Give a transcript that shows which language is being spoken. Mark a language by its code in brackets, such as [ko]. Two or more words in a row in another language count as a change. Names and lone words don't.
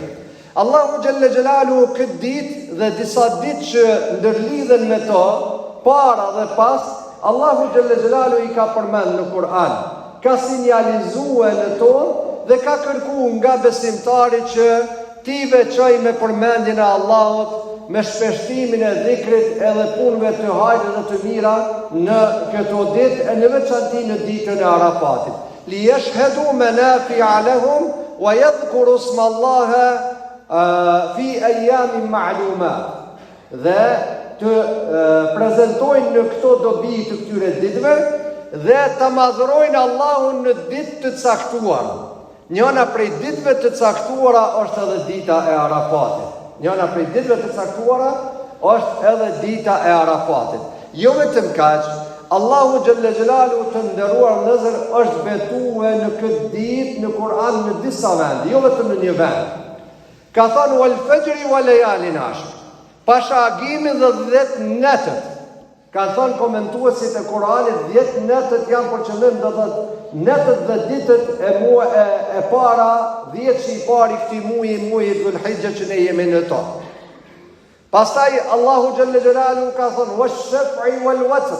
[ar] الله جل جلاله [sq] këtë ditë dhe disa ditë që ndërlidhen me to, para dhe pas, Allahu xhalla xhelalu i ka përmend në Kur'an, ka sinjalizuar në tonë dhe ka kërkuar nga besimtari që ti veçoj me përmendjen e Allahut, me shpeshtimin e dhikrit edhe punëve të hajrit dhe të mira në këto ditë e në veçanti në ditën e Arafatit. [ar] ليشهدوا منافع لهم ويذكروا اسم الله في أيام معلومات. [sq] Dhe të prezantojnë në këto dobi të këtyre ditëve dhe të madhrojnë Allahun në ditë të caktuara. Njëna prej ditëve të caktuara është edhe dita e Arafatit. Njëna prej ditëve të caktuara është edhe dita e Arafatit. Jo vetëm kaq, [ar] الله جل جلاله [sq] të nderuar vëllezër është betuar në këtë ditë në Kur'an në disa vende, jo vetëm në një vend. Ka thënë [ar] والفجر وليال عشر. [sq] Pasha agimin dhe 10 netët. Kanë thënë komentuesit e Kur'anit 10 netët janë për qëllim do thotë netët dhe ditët e para 10 që i pari këtij muaji Dhul Hijja që ne jemi në to. Pastaj [ar] الله جل جلاله [sq] ka thënë [ar] والشفع والوتر.